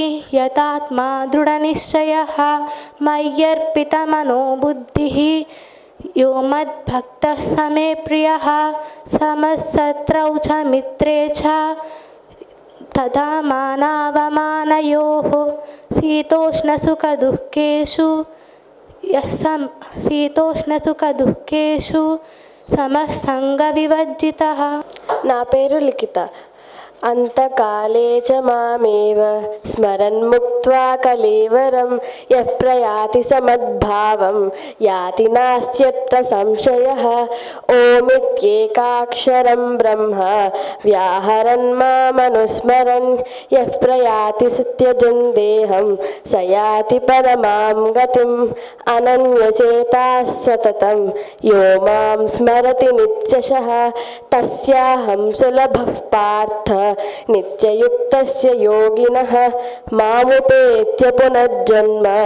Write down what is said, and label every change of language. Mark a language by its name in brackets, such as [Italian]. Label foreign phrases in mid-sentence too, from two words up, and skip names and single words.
[Sanskrit] यतात्मा दृढनिश्चयः मय्यर्पितमनो बुद्धिः यो मद्भक्तः स मे प्रियः समशत्रौ च मित्रे च तथा मानावमानयोः शीतोष्णसुखदुःखेषु समः संगविवर्जितः। [Telugu] నా పేరు లిఖిత. [Sanskrit] అంతకాలే చ మామేవ స్మరన్ ముక్త్వా కలేవరం యః ప్రయాతి సమద్భావం యాతి నాస్త్యత్ర సంశయః ఓమిత్యేకాక్షరం బ్రహ్మ వ్యాహరన్ మామనుస్మరన్ యః ప్రయాతి సత్యజన్ దేహం స యాతి పరమాం గతిం అనన్యచేతాః సతతం యో మాం స్మరతి నిత్యశః తస్యాహం సులభః పార్థ నిత్యయుక్తస్య యోగినః మాముపేత్య పునర్జన్మ